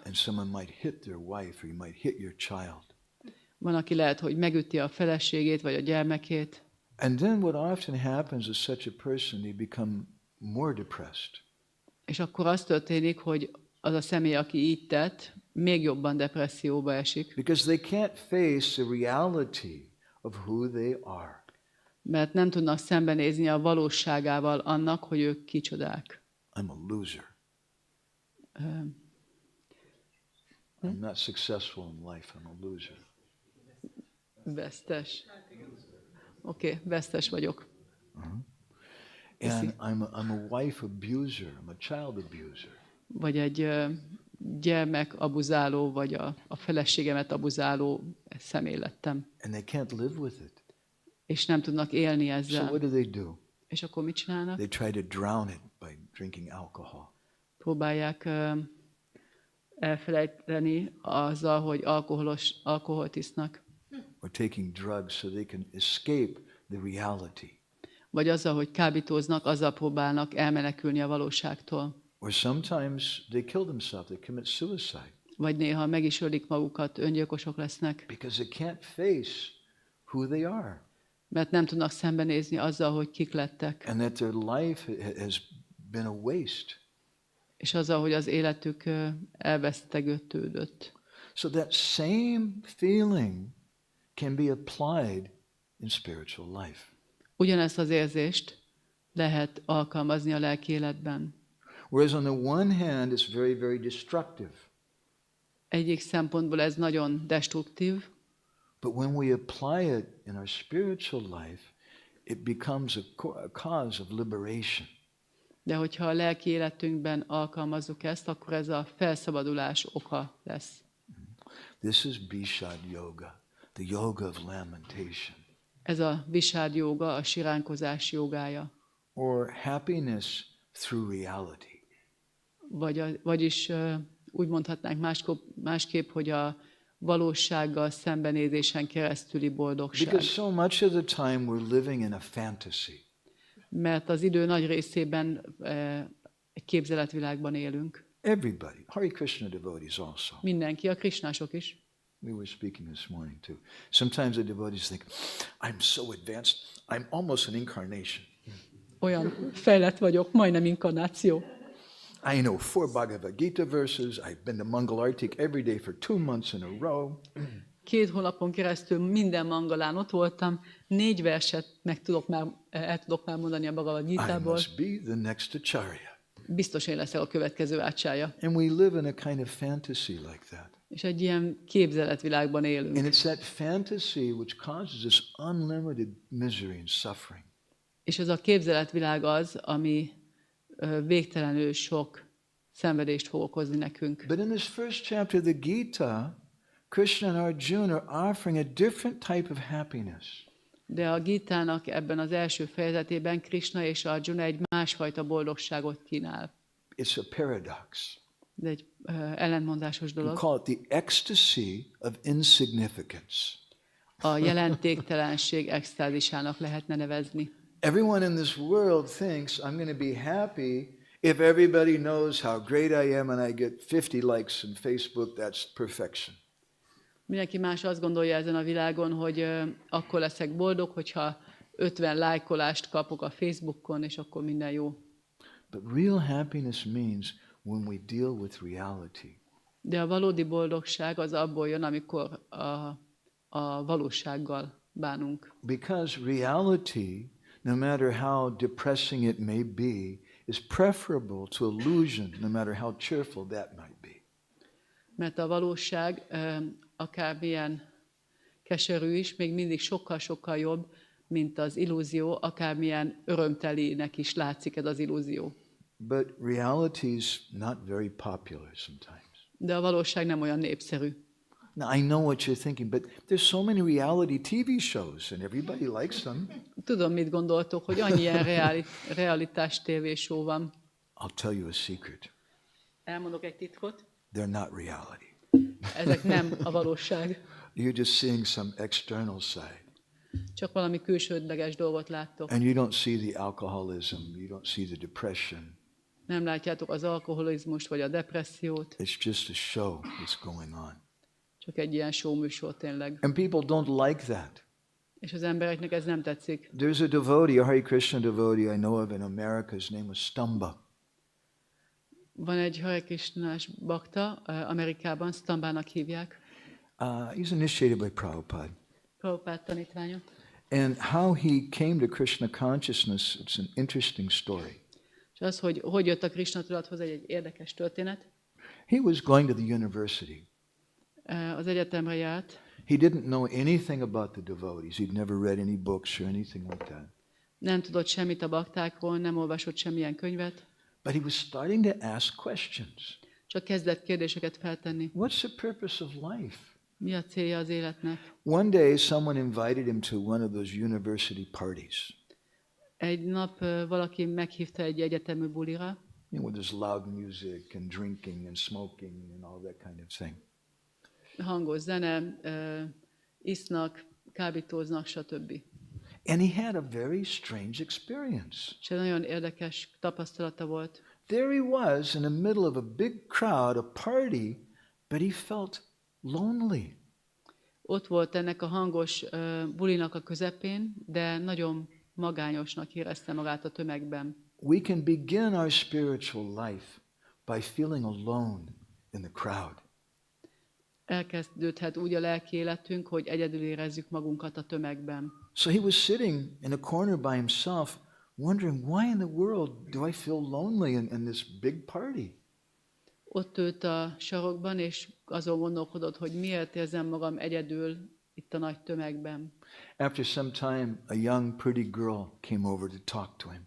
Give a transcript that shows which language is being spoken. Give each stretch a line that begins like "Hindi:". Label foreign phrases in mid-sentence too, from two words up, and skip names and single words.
English: And someone might hit their wife, or you might hit your child.
Hungarian: Van, aki lehet, hogy megüti a feleségét, vagy a gyermekét.
English: And then what often happens is such a person, they become more depressed.
Hungarian: És akkor az történik, hogy az a személy, aki így tett, még jobban depresszióba esik.
English: Because they can't face the reality of who they are.
Hungarian: Mert nem tudnak szembenézni a valóságával annak, hogy ők kicsodák.
English: I'm a loser. I'm not successful in life, I'm a loser.
Hungarian: Vesztes. Oké, vesztes vagyok.
English: And I'm a wife abuser, I'm a child abuser.
Hungarian: Vagy egy gyermek abuzáló, vagy a feleségemet abuzáló személy lettem.
English: And they can't live with it.
Hungarian: És nem tudnak élni
English: So
Hungarian: ezzel.
English: what do they do?
Hungarian: És akkor mit csinálnak?
English: They try to drown it by drinking alcohol.
Hungarian: Próbálják elfelejteni azzal, hogy alkoholt isznak.
English: Or taking drugs so they can escape the reality.
Hungarian: Vagy azzal, hogy kábítóznak, azzal próbálnak elmenekülni a valóságtól.
English: Or sometimes they kill themselves, they commit suicide.
Hungarian: Vagy néha meg is ölik magukat, öngyilkosok lesznek.
English: Because they can't face who they are.
Hungarian: Mert nem tudnak szembenézni azzal, hogy kik lettek.
English: And that their life has been a waste.
Hungarian: És azzal, hogy az életük elvesztegetődött.
English: So that same feeling can be applied in spiritual life.
Hungarian: Ugyanezt az érzést lehet alkalmazni a lelki életben.
English: Whereas on the one hand, it's very, very destructive.
Hungarian: Egyik szempontból ez nagyon destruktív,
English: But when we apply it in our spiritual life, it becomes a cause of liberation.
Hungarian: de hogyha a lelki életünkben alkalmazzuk ezt, akkor ez a felszabadulás oka lesz.
English: This is Bishad Yoga, the yoga of lamentation.
Hungarian: Ez a Visad jóga, a siránkozás jogája.
English: Or happiness through reality.
Hungarian: Vagyis úgy mondhatnánk másképp, hogy a valósággal szembenézésen keresztüli boldogság.
English: Because so much of the time we're living in a fantasy.
Hungarian: Mert az idő nagy részében egy képzeletvilágban élünk.
English: Everybody, Hare Krishna devotees also.
Hungarian: Mindenki, a krisnások is.
English: We were speaking this morning too. Sometimes the devotees think, I'm so advanced, I'm almost an incarnation.
Hungarian: Olyan fejlett vagyok, majdnem inkarnáció.
English: I know 4 Bhagavad Gita verses, I've been to Mangal Artik every day for 2 months in a row.
Hungarian: 2 hónapon keresztül minden mangalán ott voltam, 4 verset el tudok már mondani a Bhagavad
English: I
Hungarian: Gitából.
English: must be the next Acharya.
Hungarian: Biztos én leszek a következő ácsája.
English: And we live in a kind of fantasy like that.
Hungarian: És egy ilyen képzeletvilágban élünk.
English: And it's that fantasy which causes this unlimited misery and suffering.
Hungarian: És ez a képzeletvilág az, ami végtelenül sok szenvedést fog okozni nekünk.
English: But in this first chapter of the Gita, Krishna and Arjuna are offering a different type of happiness.
Hungarian: De a Gitának ebben az első fejezetében Krishna és Arjuna egy másfajta boldogságot kínál.
English: It's a paradox.
Hungarian: Ez egy ellentmondásos
English: We
Hungarian: dolog.
English: call it the ecstasy of insignificance.
Hungarian: A jelentéktelenség extázisának lehetne nevezni.
English: Everyone in this world thinks I'm going to be happy if everybody knows how great I am and I get 50 likes on Facebook, that's perfection.
Hungarian: Mindenki más azt gondolja ezen a világon, hogy akkor leszek boldog, hogyha 50 lájkolást kapok a Facebookon, és akkor minden jó.
English: But real happiness means when we deal with reality.
Hungarian: De a valódi boldogság az abból jön, amikor a valósággal bánunk.
English: Because reality, no matter how depressing it may be, is preferable to illusion, no matter how cheerful that might be.
Hungarian: Mert a valóság akármilyen keserű is, még mindig sokkal-sokkal jobb, mint az illúzió, akármilyen örömtelinek is látszik ez az illúzió.
English: But reality is not very popular sometimes.
Hungarian: De a valóság nem olyan népszerű.
English: Now, I know what you're thinking, but there's so many reality TV shows and everybody likes them.
Hungarian: Tudom, mit gondoltok, hogy annyi ilyen realitás tévéshow van.
English: I'll tell you a secret.
Hungarian: Elmondok egy titkot.
English: They're not reality.
Hungarian: Ezek nem a valóság.
English: You're just seeing some external side.
Hungarian: Csak valami külsődleges dolgot láttok.
English: And you don't see the alcoholism, you don't see the depression.
Hungarian: Nem látjátok az alkoholizmust vagy a depressziót.
English: It's just a show that's going on.
Hungarian: Csak egy ilyen show műsor tényleg.
English: And people don't like that.
Hungarian: És az embereknek ez nem tetszik.
English: There's a devotee, a Hare Krishna devotee I know of in America. His name was Stamba.
Hungarian: Van egy Hare Krishnás bakta, Amerikában, Stambának hívják.
English: He's initiated by Prabhupada.
Hungarian: Prabhupád tanítványa.
English: And how he came to Krishna consciousness, it's an interesting story.
Hungarian: És az, hogy jött a Krishna tudathoz, egy érdekes történet.
English: He was going to the university.
Hungarian: Az egyetemre járt.
English: He didn't know anything about the devotees. He'd never read any books or anything like that.
Hungarian: Nem tudott semmit a baktákról, nem olvasott semmilyen könyvet.
English: But he was starting to ask questions.
Hungarian: Csak kezdett kérdéseket feltenni.
English: What's the purpose of life?
Hungarian: Mi a célja az életnek?
English: One day someone invited him to one of those university parties.
Hungarian: Egy nap valaki meghívta egy egyetemi bulira.
English: You know, with this loud music and drinking and smoking and all that kind of thing.
Hungarian: Hangos zene, isznak, kábítóznak, stb.
English: And he had a very strange experience.
Hungarian: És egy nagyon érdekes tapasztalata volt.
English: There he was in the middle of a big crowd, a party, but he felt lonely.
Hungarian: Ott volt ennek a hangos bulinak a közepén, de nagyon magányosnak érezte magát a tömegben.
English: We can begin our spiritual life by feeling alone in the crowd.
Hungarian: Elkezdődhet úgy a lelki életünk, hogy egyedül érezzük magunkat a tömegben.
English: So he was sitting in a corner by himself, wondering why in the world do I feel lonely in this big party?
Hungarian: Ott ült a sarokban, és azon gondolkodott, hogy miért érzem magam egyedül itt a nagy tömegben.
English: After some time, a young, pretty girl came over to talk to him.